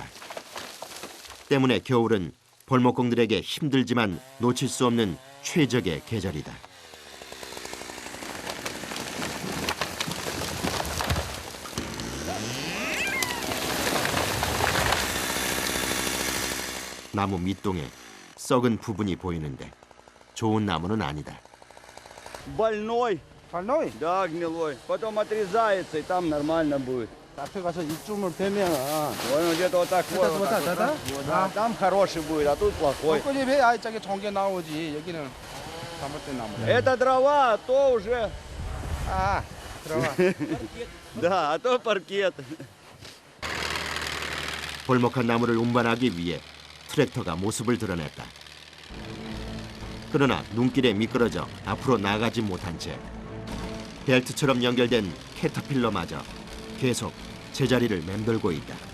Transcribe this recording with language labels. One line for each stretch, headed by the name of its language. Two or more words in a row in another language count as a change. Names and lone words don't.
Korean: 때문에 겨울은 벌목공들에게 힘들지만 놓칠 수 없는 최적의 계절이다. 나무 밑동에 썩은 부분이 보이는데 좋은 на무는 아니다.
Russian: Больной, Больной? да, гнилой. Потом отрезается, и там нормально будет.
Korean: 앞에 가서 이쯤을 빼면
Russian: Вон где-то вот так вот. вот так, да? Вот, да, там хороший будет, а тут плохой.
Korean: 벚꽃이 왜 저기 정게 나오지? 여기는 잘못된 나무야.
Russian: Это дрова, а то уже...
Korean: 아, 들어와.
Russian: Да, а то паркет.
Korean: 벌목한 나무를 운반하기 위해 트랙터가 모습을 드러냈다. 그러나 눈길에 미끄러져 앞으로 나가지 못한 채 벨트처럼 연결된 캐터필러마저 계속 제자리를 맴돌고 있다.